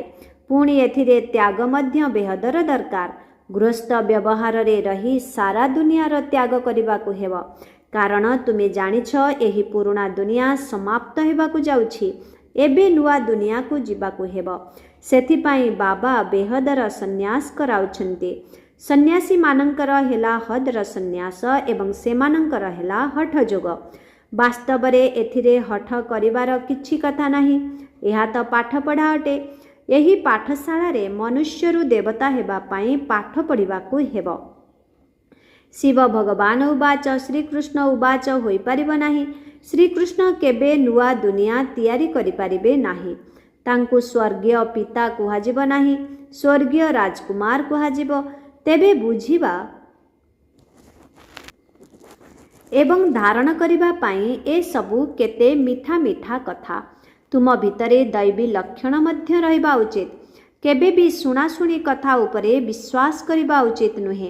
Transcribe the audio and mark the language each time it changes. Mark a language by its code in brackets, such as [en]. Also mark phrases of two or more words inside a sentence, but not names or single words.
[or] ପୁଣି ଏଥିରେ ତ୍ୟାଗ ମଧ୍ୟ ବେହଦର ଦରକାର। ଗୃହସ୍ଥ ବ୍ୟବହାରରେ ରହି ସାରା ଦୁନିଆର ତ୍ୟାଗ କରିବାକୁ ହେବ। କାରଣ ତୁମେ ଜାଣିଛ ଏହି ପୁରୁଣା ଦୁନିଆ ସମାପ୍ତ ହେବାକୁ ଯାଉଛି। ଏବେ ନୂଆ ଦୁନିଆକୁ ଯିବାକୁ ହେବ। ସେଥିପାଇଁ ବାବା ବେହଦର ସନ୍ୟାସ କରାଉଛନ୍ତି। ସନ୍ୟାସୀମାନଙ୍କର ହେଲା ହଦର ସନ୍ୟାସ ଏବଂ ସେମାନଙ୍କର ହେଲା ହଠ ଯୋଗ। ବାସ୍ତବରେ ଏଥିରେ ହଠ କରିବାର କିଛି କଥା ନାହିଁ। ଏହା ତ ପାଠ ପଢ଼ା ଅଟେ। ଏହି ପାଠଶାଳାରେ ମନୁଷ୍ୟରୁ ଦେବତା ହେବା ପାଇଁ ପାଠ ପଢ଼ିବାକୁ ହେବ। ଶିବ ଭଗବାନ ଉବାଚ ଶ୍ରୀକୃଷ୍ଣ ଉବାଚ ହୋଇ ପାରିବ ନାହିଁ। ଶ୍ରୀକୃଷ୍ଣ କେବେ ନୂଆ ଦୁନିଆ ତିଆରି କରି ପାରିବେ ନାହିଁ। ତାଙ୍କୁ ସ୍ୱର୍ଗୀୟ ପିତା କୁହାଯିବ ନାହିଁ, ସ୍ୱର୍ଗୀୟ ରାଜକୁମାର କୁହାଯିବ। ତେବେ ବୁଝିବା ଏବଂ ଧାରଣ କରିବା ପାଇଁ ଏ ସବୁ କେତେ ମିଠା ମିଠା କଥା। ତୁମ ଭିତରେ ଦୈବୀ ଲକ୍ଷଣ ମଧ୍ୟ ରହିବା ଉଚିତ। କେବେ ବି ଶୁଣାଶୁଣି କଥା ଉପରେ ବିଶ୍ୱାସ କରିବା ଉଚିତ ନୁହେଁ।